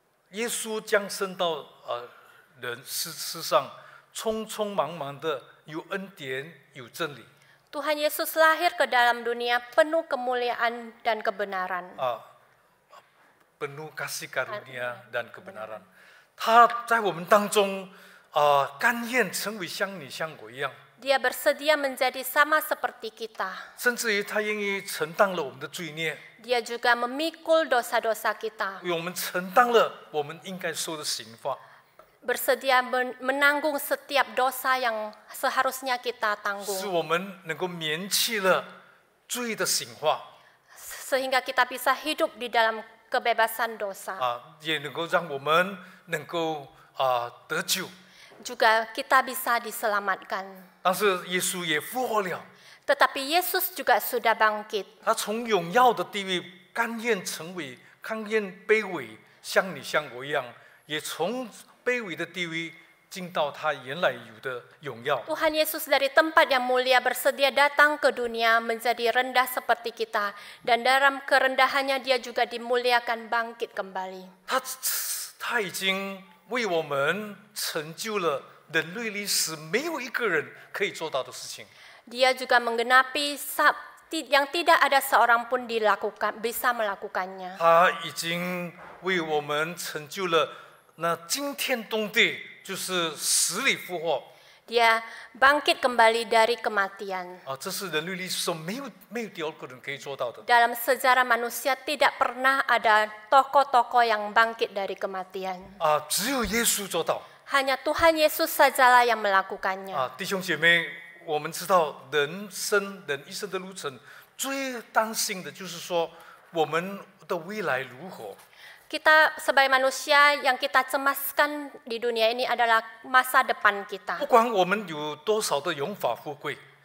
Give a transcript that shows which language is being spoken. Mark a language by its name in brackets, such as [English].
[Chinese] 耶稣降生到世上，匆匆忙忙的，有恩典，有真理。 [Indonesian] Tuhan Yesus lahir ke dalam dunia penuh kemuliaan dan kebenaran. penuh kasih karunia dan kebenaran. [Chinese] 他在我们当中甘愿成为像你像我一样， [Indonesian] Dia bersedia menjadi sama seperti kita. [Chinese] 甚至于他愿意承担了我们的罪孽， [Indonesian] Dia juga memikul dosa-dosa kita. [Chinese] 为我们承担了我们应该受的刑罚， [Indonesian] Bersedia menanggung setiap dosa yang seharusnya kita [Chinese] 使 [Indonesian] tanggung. [Chinese] 我们能够免去了罪的刑罚 [Indonesian] Sehingga kita bisa hidup di dalam kebebasan dosa. [Chinese] 也能够让我们能够得救。 [Indonesian] Juga kita bisa diselamatkan. [Chinese] 但是耶稣也复活了， [Indonesian] Tetapi Yesus juga sudah bangkit. [Chinese] 他从荣耀的地位甘愿卑微，像你像我一样，也从卑微的地位进到他原来有的荣耀。 [Indonesian] Tuhan Yesus dari tempat yang mulia bersedia datang ke dunia menjadi rendah seperti kita. Dan dalam kerendahannya dia juga dimuliakan bangkit kembali. [Chinese] 他已经为我们成就了人类历史没有一个人可以做到的事情。 [Indonesian] Dia juga menggenapi yang tidak ada seorang pun bisa melakukannya. [Chinese] 他已经为我们成就了那惊天动地，就是死里复活。 [Indonesian] Dia bangkit kembali dari kematian. [Chinese] 这是人类历史上没有第二个人可以做到的。 [Indonesian] Dalam sejarah manusia tidak pernah ada tokoh-tokoh yang bangkit dari kematian. [Chinese] 只有耶稣做到。 [Indonesian] Hanya Tuhan Yesus sajalah yang melakukannya. [Chinese] 弟兄姐妹，我们知道人一生的路程，最担心的就是说我们的未来如何。 [Indonesian] Kita sebagai manusia yang kita cemaskan di dunia ini adalah masa depan kita. [Chinese] 不管我们有多少的荣华富贵，